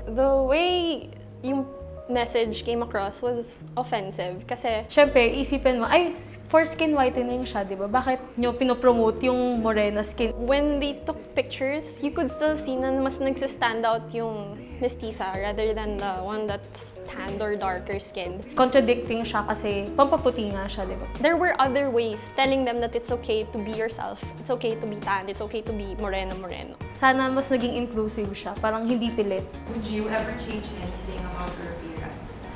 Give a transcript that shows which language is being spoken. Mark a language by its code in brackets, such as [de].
[en] The way yung message came across was offensive kasi [tl] Siyempre, isipin mo, ay, for skin whitening siya, di ba? Bakit nyo pinopromote yung morena skin? [en] when they took pictures, you could still see [tl] na mas nagsistand out yung mestiza [en] rather than the one that's tanned or darker skinned. [tl] Contradicting siya kasi pampaputi nga siya, di ba? [en] There were other ways telling them that it's okay to be yourself. It's okay to be tanned. It's okay to be moreno. [tl] Sana mas naging inclusive siya, parang hindi pilit. [en] Would you ever change anything about your appearance?